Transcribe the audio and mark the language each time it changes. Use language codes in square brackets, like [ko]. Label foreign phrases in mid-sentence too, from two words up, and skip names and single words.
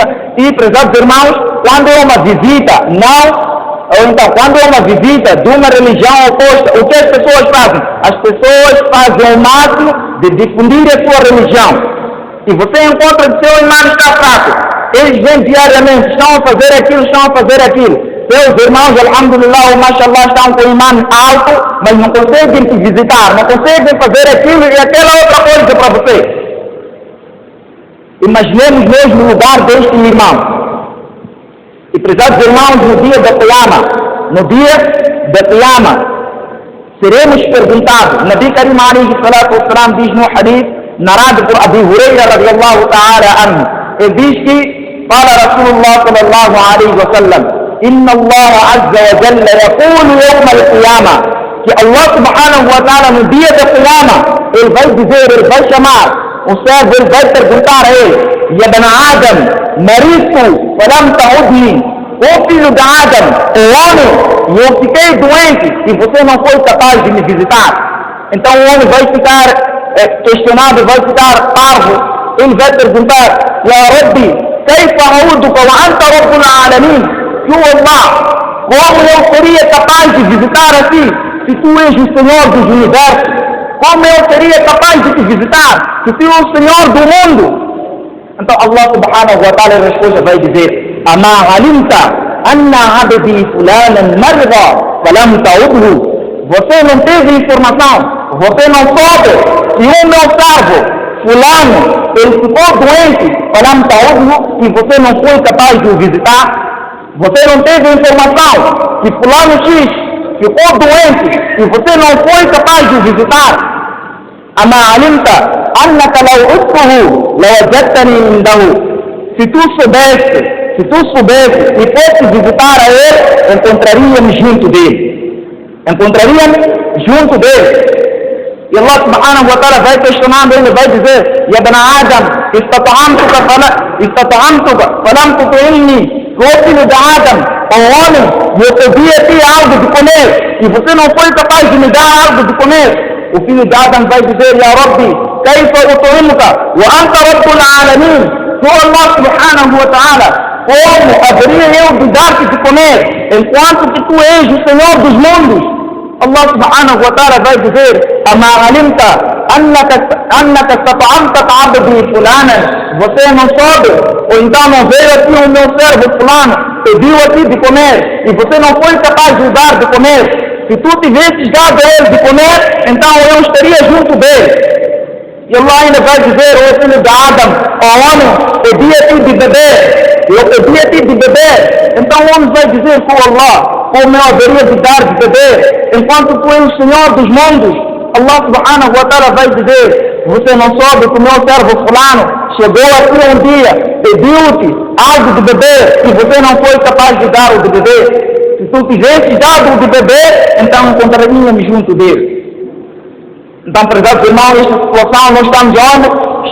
[pt] E, prezados irmãos, quando é uma visita, ou então, quando é uma visita de uma religião oposta, o que as pessoas fazem? As pessoas fazem o máximo de difundir a sua religião. E você encontra que seu irmão está fraco. Eles vêm diariamente, estão a fazer aquilo. Seus irmãos, [ar] الحمد لله، ما شاء الله, [pt] estão com o imã alto, mas não conseguem te visitar, não conseguem fazer aquilo e aquela outra coisa para você. Imaginemos nós no lugar deste irmão. E, prezados irmãos, no dia da Qiyama, seremos perguntados. [ar] نبي كريم عليه الصلاة والسلام [pt] diz no hadith, narrado por Abu Huraira [ar] رضي الله تعالى عنه. [pt] Ele diz que, fala Rasulullah [ar] صلى الله عليه وسلم, إن الله عز وجل يقول يوم القيامة, [pt] que Allah [ar] سبحانه وتعالى [pt] no dia da Qiyama, ele vai dizer, ele vai chamar o servo, ele vai perguntar a ele, [ar] يا ابن آدم، مرضت, فلم تعدني, [pt] o filho de Adam, o homem, eu fiquei doente e você não foi capaz de me visitar. Então o homem vai ficar questionado, vai ficar parvo, ele vai perguntar, [ar] يا رب، كيف أعودك وأنت رب العالمين? [pt] Allah, como eu seria capaz de visitar a ti, se tu és o Senhor dos universos? Como eu seria capaz de te visitar, se tu és o Senhor do mundo? Então Allah [ar] سبحانه وتعالى [pt] a resposta vai dizer, [ar] أما علمت أن عبدي فلانا مرض فلم تعده. [pt] Você não teve informação, você não soube que o meu servo, fulano, ele ficou doente, [ar] فلم تعده, [pt] e você não foi capaz de o visitar? Você não teve informação que fulano X ficou doente e você não foi capaz de o visitar? [ar] أما علمت أنك لو عدته لوجدتني عنده. [pt] Se tu soubesse e fosse visitar a ele, encontraríamos junto dele. E Allah [ar] سبحانه وتعالى [pt] vai questionando, ele vai dizer, [ar] يا ابن آدم، استطعمتك فلم تطعمني. [pt] O filho de Adam, o homem, eu pedi a ti algo de comer e você não foi capaz de me dar algo de comer. O filho de Adam vai dizer, [ar] يا رب، كيف أطعمك وأنت رب العالمين. [pt] Tu Allah [ar] سبحانه وتعالى, [pt] como haveria eu de dar-te de comer enquanto que tu és o Senhor dos mundos? Allah [ar] سبحانه وتعالى [pt] vai dizer, [ar] أما علمت أنك استطعمت عبدي فلانا. [pt] Você não soube, ou então não veio aqui o meu servo fulano, pediu a ti de comer, e você não foi capaz de dar de comer. Se tu tivesses dado a ele de comer, então eu estaria junto dele. E Allah ainda vai dizer, o filho de Adam, o homem, pedi a ti de beber, eu pedi a ti de beber. Então o homem vai dizer com Allah, como eu haveria de dar de beber, enquanto tu és o Senhor dos mundos? Allah [ar] سبحانه وتعالى [pt] vai dizer, você não soube que o meu servo fulano chegou aqui um dia, pediu-te algo de beber e você não foi capaz de dar o de beber. Se tu tivesses dado o de beber, então encontraríamos junto dele. Então, prezados irmãos, nesta situação nós estamos onde?